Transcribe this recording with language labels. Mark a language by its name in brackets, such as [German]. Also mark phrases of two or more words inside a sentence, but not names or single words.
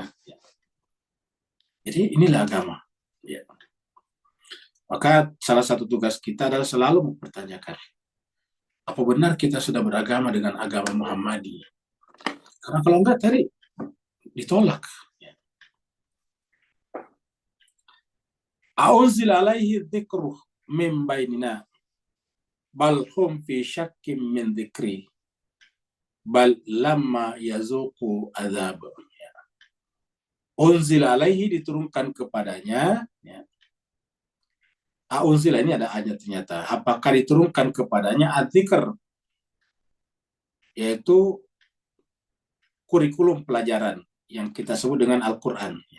[Indonesian] Ya. Jadi inilah agama. Ya. Maka salah satu tugas kita adalah selalu mempertanyakan, apa benar kita sudah beragama dengan agama Muhammadi? Karena kalau enggak tadi ditolak. [Arabic] أأنزل عليه الذكر من بيننا بل هم في شك من ذكري بل لما يذوقوا عذاب. أنزل عليه [Indonesian] diturunkan kepadanya. Ya. A'unzil ini ada ayat ternyata. Apakah diturunkan kepadanya adzikr, yaitu kurikulum pelajaran yang kita sebut dengan Al-Quran. Ya.